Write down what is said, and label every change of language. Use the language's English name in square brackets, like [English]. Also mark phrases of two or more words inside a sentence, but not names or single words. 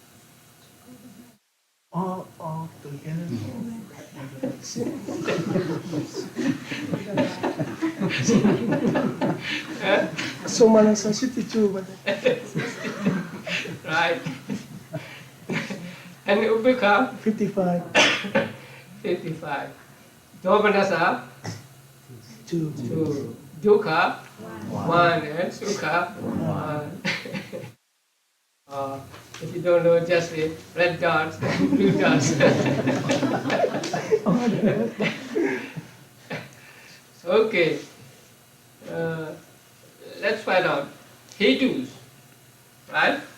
[English] All together. So Manasa 62, but Right. And Upekha? 55. 55. Domanasa? 2. 2. Dukkha? 1. And Sukha? 1. If you don't know, just say red dots and blue dots. Okay. Let's find out. Hetus, right?